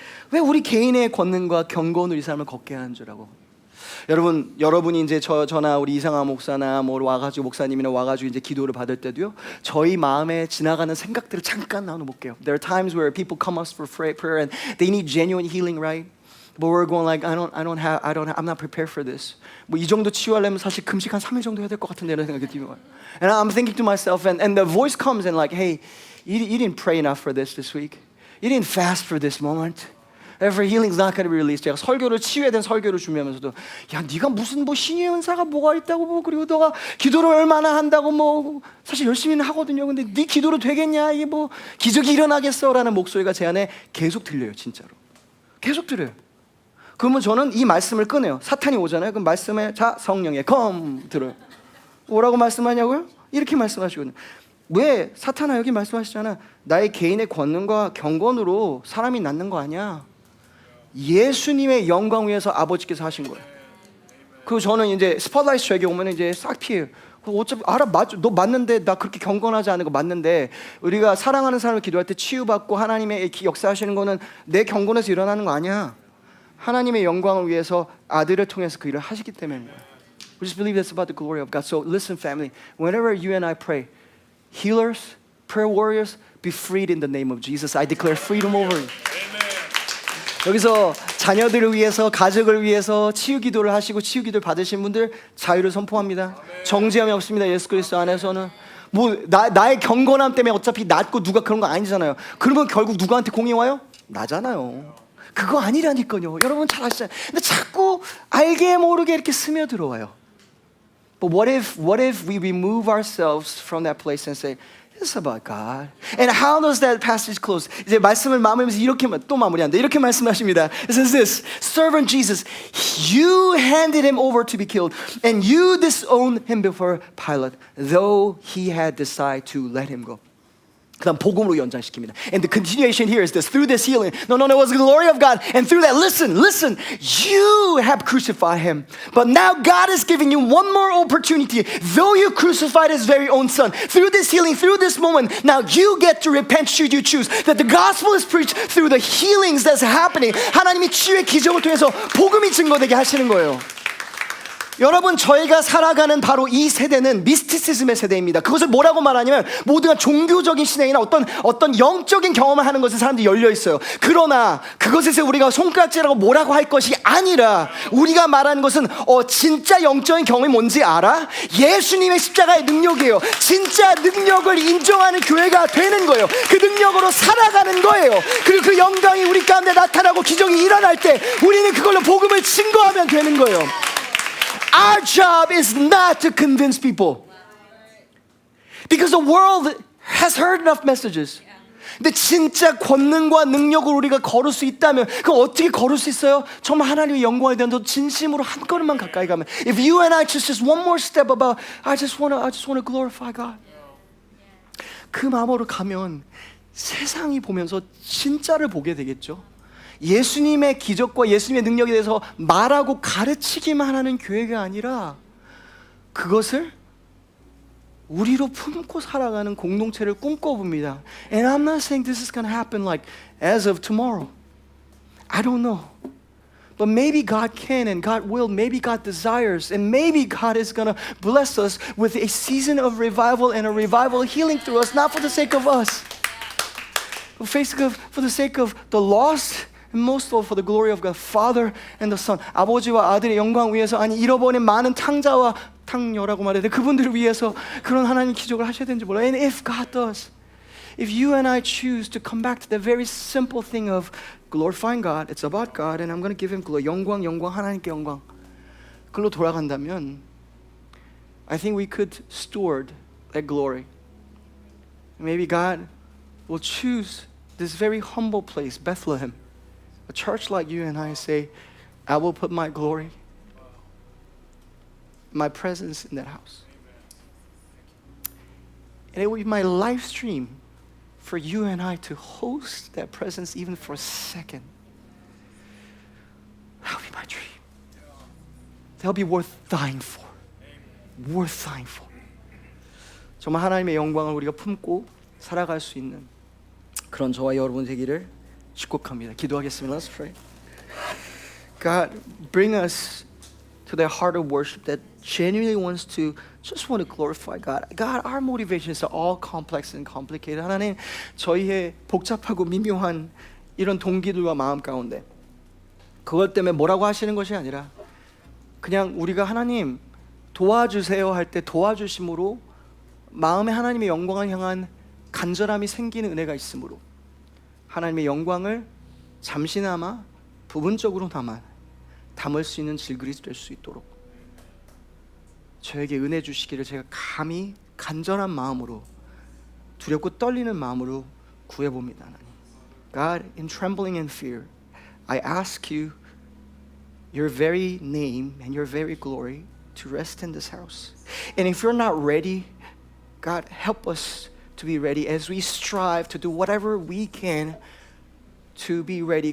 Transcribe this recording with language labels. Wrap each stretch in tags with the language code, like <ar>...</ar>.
<ko>왜 우리 개인의 권능과 경건으로 이 사람을 걷게 하는 줄 알고? 여러분이 이제 저나 우리 이상하 목사나 뭐 와가지고 목사님이나 와가지고 이제 기도를 받을 때도요. 저희 마음에 지나가는 생각들을 잠깐 나눠볼게요.</ko> <en>There are times where people come us for prayer and they need genuine healing, right? But we're going like I'm not prepared for this.</en> <ko>뭐 이 정도 치유하려면 사실 금식 한 3일 정도 해야 될 것 같은데 이런 생각이 들어요.</ko> <en>And I'm thinking to myself, and the voice comes and like, hey, you didn't pray enough for this week. You didn't fast for this moment. Therefore, healing's not going to be released.</en> <ko>제가 치유에 대한 설교를 준비하면서도 야, 네가 무슨 뭐 신의 은사가 뭐가 있다고 뭐 그리고 너가 기도를 얼마나 한다고 뭐 사실 열심히는 하거든요. 근데 네 기도로 되겠냐? 이게 뭐 기적이 일어나겠어라는 목소리가 제 안에 계속 들려요, 진짜로. 계속 들려요. 그러면 저는 이 말씀을 꺼내요. 사탄이 오잖아요. 그럼 말씀에 자 성령에 검 들어요. 뭐라고 말씀하냐고요? 이렇게 말씀하시거든요. 왜 사탄아 여기 말씀하시잖아. 나의 개인의 권능과 경건으로 사람이 낫는 거 아니야. 예수님의 영광 위에서 아버지께서 하신 거예요. 그리고 저는 이제 스팟라이트 저에게 오면 이제 싹 피해요. 어차피 너 맞는데 나 그렇게 경건하지 않은 거 맞는데 우리가 사랑하는 사람을 기도할 때 치유받고 하나님의 역사하시는 거는 내 경건에서 일어나는 거 아니야. 하나님의 영광을 위해서 아들을 통해서 그 일을 하시기 때문에</ko> <en>We just believe that's about the glory of God. So listen, family. Whenever you and I pray, healers, prayer warriors, be freed in the name of Jesus. I declare freedom over you.</en> <ko>여기서 자녀들을 위해서, 가족을 위해서 치유 기도를 하시고 치유 기도를 받으신 분들 자유를 선포합니다. 정죄함이 없습니다. 예수 그리스도 안에서는. 뭐 나의 경건함 때문에 어차피 낫고 누가 그런 거 아니잖아요. 그러면 결국 누구한테 공이 와요? 나잖아요. 그거 아니라니까요. 여러분 잘 아시잖아요. 근데 자꾸 알게 모르게 이렇게 스며들어와요.</ko> <en>But what if we remove ourselves from that place and say, it's about God. And how does that passage close?</en> <ko>이제 말씀을 마무리하면서 이렇게 또 마무리한다. 이렇게 말씀하십니다.</ko> <en>It says this, servant Jesus, you handed him over to be killed, and you disowned him before Pilate, though he had decided to let him go.</en> <ko>그 다음 복음으로 연장시킵니다.</ko> <en>And the continuation here is this. Through this healing, no, it was the glory of God. And through that, listen, you have crucified him. But now God is giving you one more opportunity. Though you crucified his very own son, through this healing, through this moment, now you get to repent should you choose. That the gospel is preached through the healings that's happening.</en> <ko>하나님이 치유의 기적을 통해서 복음이 증거되게 하시는 거예요. 여러분, 저희가 살아가는 바로 이 세대는 미스티시즘의 세대입니다. 그것을 뭐라고 말하냐면 모두가 종교적인 신앙이나 어떤 영적인 경험을 하는 것에 사람들이 열려 있어요. 그러나 그것에서 우리가 손가락질하고 뭐라고 할 것이 아니라 우리가 말하는 것은 진짜 영적인 경험이 뭔지 알아? 예수님의 십자가의 능력이에요. 진짜 능력을 인정하는 교회가 되는 거예요. 그 능력으로 살아가는 거예요. 그리고 그 영광이 우리 가운데 나타나고 기적이 일어날 때 우리는 그걸로 복음을 증거하면 되는 거예요.</ko> <en>Our job is not to convince people, because the world has heard enough messages.</en> <ko>근데 진짜 권능과 능력으로 우리가 걸을 수 있다면 그럼 어떻게 걸을 수 있어요? 정말 하나님의 영광에 대한 더 진심으로 한 걸음만 가까이 가면.</ko> <en>If you and I just one more step about I just wanna glorify God.</en> <ko>그 마음으로 가면 세상이 보면서 진짜를 보게 되겠죠. 예수님의 기적과 예수님의 능력에 대해서 말하고 가르치기만 하는 교회가 아니라 그것을 우리로 품고 살아가는 공동체를 꿈꿔봅니다.</ko> <en>And I'm not saying this is going to happen like as of tomorrow. I don't know. But maybe God can and God will. Maybe God desires. And maybe God is going to bless us with a season of revival and a revival healing through us, not for the sake of us. For the sake of the lost. And most of all for the glory of God, Father and the Son.</en> <ko>아버지와 아들의 영광 위해서, 아니 잃어버린 많은 탕자와 탕녀라고 말해야 돼. 그분들을 위해서 그런 하나님 기적을 하셔야 되는지 몰라요.</ko> <en>And if God does, if you and I choose to come back to the very simple thing of glorifying God, it's about God, and I'm going to give Him glory.</en> <ko>영광, 하나님께 영광. 그걸로 돌아간다면,</ko> <en>I think we could steward that glory. Maybe God will choose this very humble place, Bethlehem. A church like you and I say, I will put my glory, my presence in that house. And it will be my live stream for you and I to host that presence even for a second. That will be my dream. That will be worth dying for. Worth dying for.</en> <ko>정말 하나님의 영광을 우리가 품고 살아갈 수 있는 그런 저와 여러분 되기를 축복합니다. 기도하겠습니다.</ko> <en>Let's pray. God, bring us to that heart of worship that genuinely wants to just want to glorify God. God, our motivations are all complex and complicated.</en> <ko>하나님, 저희의 복잡하고 미묘한 이런 동기들과 마음 가운데 그것 때문에 뭐라고 하시는 것이 아니라 그냥 우리가 하나님 도와주세요 할 때 도와주심으로 마음에 하나님의 영광을 향한 간절함이 생기는 은혜가 있으므로 하나님의 영광을 잠시나마 부분적으로나마 담을 수 있는 질그릇이 될 수 있도록 저에게 은혜 주시기를 제가 감히 간절한 마음으로 두렵고 떨리는 마음으로 구해봅니다. 하나님.</ko> <en>God, in trembling and fear, I ask you your very name and your very glory to rest in this house. And if you're not ready, God, help us to be ready as we strive to do whatever we can to be ready.</en>